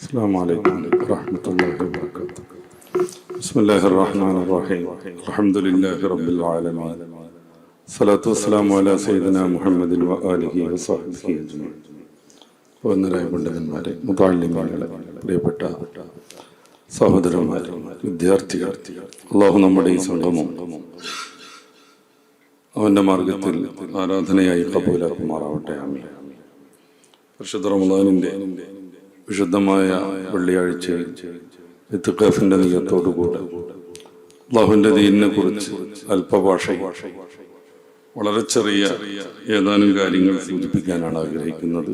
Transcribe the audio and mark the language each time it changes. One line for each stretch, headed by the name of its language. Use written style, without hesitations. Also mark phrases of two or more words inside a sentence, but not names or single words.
Arabic: السلام عليكم ورحمة الله وبركاته. بسم الله الرحمن الرحيم. الحمد لله رب العالمين. الصلاة والسلام على سيدنا محمد وآله وصحبه أجمعين.
Malayalam: വന്ദനായ പണ്ഡിതന്മാരെ, മുതഅല്ലിമീങ്ങളെ, പ്രിയപ്പെട്ട സഹോദരന്മാരെ, വിദ്യാർത്ഥികൾ, അല്ലാഹു നമ്മുടെ ഈ സംഗമം അവന്റെ മാർഗത്തിൽ ആരാധനയായി കബൂലാക്കുമാറാവട്ടെ. ആമീൻ. പരിശുദ്ധ റമളാനിന്റെ വിശുദ്ധമായ വെള്ളിയാഴ്ചയിൽ ഇത്തിഖാഫിന്റെ നിയ്യത്തോടുകൂടെ അല്ലാഹുവിന്റെ ദീനിനെ കുറിച്ച് അല്പഭാഷ വളരെ ചെറിയ ഏതാനും കാര്യങ്ങൾ സൂചിപ്പിക്കാനാണ് ആഗ്രഹിക്കുന്നത്.